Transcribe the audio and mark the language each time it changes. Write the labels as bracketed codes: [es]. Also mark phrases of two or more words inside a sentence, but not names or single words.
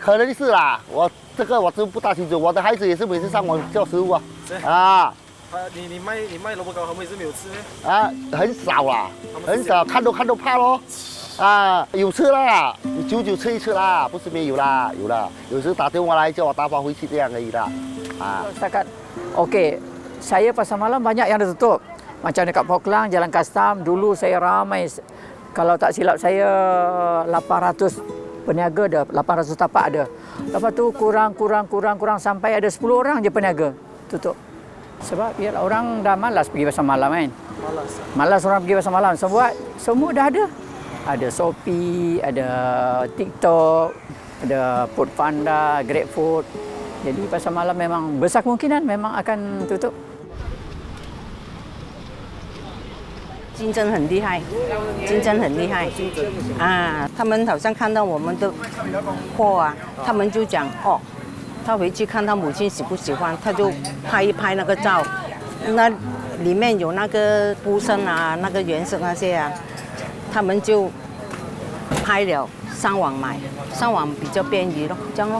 [zh] 可能是啦，我真不大清楚。我的孩子也是每次上网教食物你卖萝卜糕，他们也是没有吃呢？很少啦，很少，看都怕咯。有吃啦，久吃一次啦，不是没有啦，有啦。有时打电话来叫我打包回去这样而已啦。 [ms] Setakat, okey, saya pasar malam banyak yang dah tutup. Macam dekat Port Klang, Jalan Kastam, dulu saya ramai. Kalau tak silap saya 800 peniaga ada, 800 tapak ada. Lepas tu kurang sampai ada 10 orang je peniaga tutup. Sebab biarlah orang dah malas pergi pasar malam kan. Malas orang pergi pasar malam. Sebab semua dah ada. Ada Shopee, ada TikTok, ada Foodpanda, GrabFood. Jadi pasar malam memang besar kemungkinan memang akan tutup. [zh] 竞争很厉害他们好像看到我们的货他们就讲他回去看他母亲喜不喜欢，他就拍一拍那个照，那里面有那个布身那个原色那些他们就拍了上网买，上网比较便宜咯，这样咯。